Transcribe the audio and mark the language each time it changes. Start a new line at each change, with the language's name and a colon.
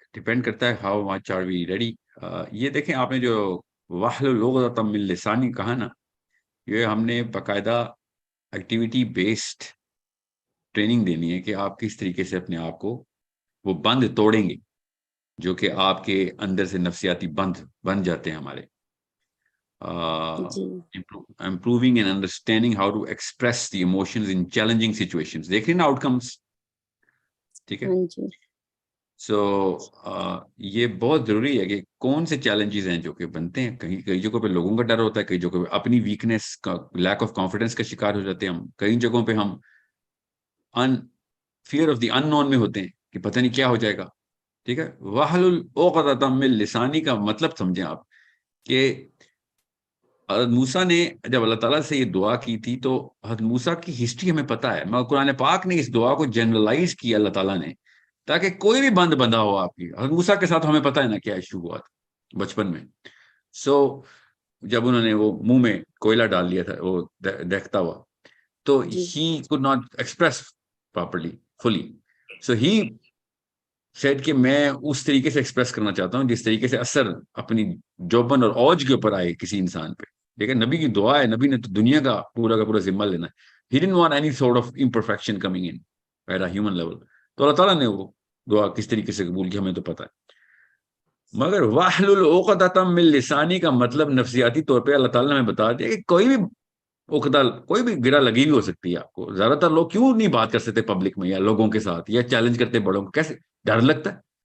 Urdu: Depend کرتا ہے
English: How much are we ready.
Urdu: یہ دیکھیں آپ نے جو
Arabic: واحلل عقدۃ من لسانی
Urdu: کہا نا, یہ ہم نے باقاعدہ ایکٹیویٹی بیسڈ ٹریننگ دینی ہے کہ آپ کس طریقے سے اپنے آپ کو وہ بند توڑیں گے جو کہ آپ کے اندر سے نفسیاتی بند بن جاتے ہیں ہمارے. جی
English: improving and understanding how to express the emotions in challenging situations.
Urdu: دیکھ رہے نا آؤٹ کمس, ٹھیک ہے. ہاں جی سو یہ بہت ضروری ہے کہ کون سے چیلنجز ہیں جو کہ بنتے ہیں. کئی جگہوں پہ لوگوں کا ڈر ہوتا ہے, کئی جگہوں پہ اپنی ویکنیس کا لیک آف کانفیڈینس کا شکار ہو جاتے ہیں ہم, کئی جگہوں پہ ہم فیئر آف دی ان نون میں ہوتے ہیں کہ پتہ نہیں کیا ہو جائے گا. ٹھیک ہے,
Arabic: واحلل عقدۃ من لسانی
Urdu: کا مطلب سمجھیں آپ کہ حضرت موسیٰ نے جب اللہ تعالیٰ سے یہ دعا کی تھی تو حضرت موسیٰ کی ہسٹری ہمیں پتہ ہے, مگر قرآن پاک نے اس دعا کو جنرلائز کیا اللہ تعالیٰ نے تاکہ کوئی بھی بند بندہ ہو آپ کی. حضرت موسیٰ کے ساتھ ہمیں پتہ ہے نا کیا ایشو ہوا تھا بچپن میں. سو جب انہوں نے وہ منہ میں کوئلہ ڈال لیا تھا وہ دیکھتا ہوا, تو جی
English: He could not express properly fully. So he said
Urdu: کہ میں اس طریقے سے ایکسپریس کرنا چاہتا ہوں جس طریقے سے اثر اپنی جوبن اور اوج کے اوپر آئے کسی انسان پہ. لیکن نبی کی دعا ہے, نبی نے تو دنیا کا پورا ذمہ لینا ہے.
English: He didn't want any sort of imperfection coming in at a human level.
Urdu: تو اللہ تعالیٰ نے وہ دعا کس طریقے سے قبول کی ہمیں تو پتہ ہے. مگر
Arabic: واحلل عقدۃ من لسانی
Urdu: کا مطلب نفسیاتی طور پہ اللہ تعالیٰ نے ہمیں بتا دیا کہ کوئی بھی عقدہ, کوئی بھی گرہ لگی ہوئی ہو سکتی ہے آپ کو. زیادہ تر لوگ کیوں نہیں بات کر سکتے پبلک میں یا لوگوں کے ساتھ, یا چیلنج کرتے بڑوں کو, کیسے ڈر لگتا ہے,